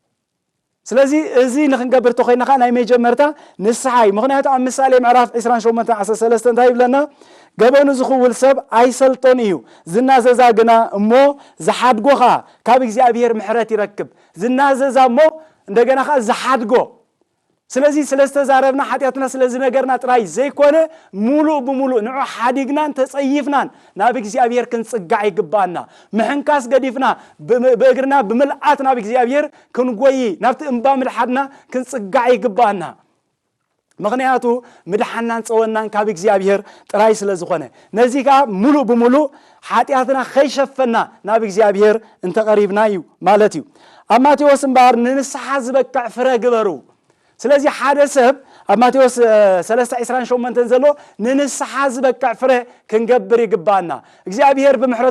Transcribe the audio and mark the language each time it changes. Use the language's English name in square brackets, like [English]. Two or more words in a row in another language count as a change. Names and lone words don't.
[Tigrinya] ስለዚህ እዚ ንኽንገብር ተኾይናኻ ናይ መጀመርታ ንስሓ እዩ ምክንያቱ ኣብ ምሳሌ ምዕራፍ 28:13 እንታይ ይብለና ገበኑ ዝኽውል ሰብ ኣይሰልጦን እዩ ዝናዘዛ ግና እሞ ዝሓድጎኻ ካብ እግዚአብሔር ምሕረት ይረክብ ዝናዘዛ እሞ እንደገና ኻ ዝሓድጎ ስለዚህ ስለስተዛረብና ኃጢአትና ስለዚህ ነገርና ጥራይ ዘይኮነ ሙሉ በሙሉ ንዑ ሓዲግናን ተጸይፍናን ናብ እግዚአብሔር ክንጽጋዕ ይግባና ምሕንካስ ገዲፍና በእግርና በመልአት ናብ እግዚአብሔር ክንጎይ ናብቲ እንባ ምድሓድና ክንጽጋዕ ይግባና ምክንያቱ ምድሓናን ጸወናን ካብ እግዚአብሔር ጥራይ ስለዝኾነ ነዚጋ ሙሉ በሙሉ ኃጢአትና ከይሸፈና ናብ እግዚአብሔር እንተቀሪብና እዩ ማለት እዩ ኣብ ማቴዎስ እምባር ንንስሓ ዝበቅዕ ፍረ ግበሩ ስለዚህ ሓደ ሰብ ማቴዎስ 3:28 ተንዘሎ ንንስሓ ዝበቅዕ ፍረ ክንገብር ይግባና እግዚአብሔር በምህረቱ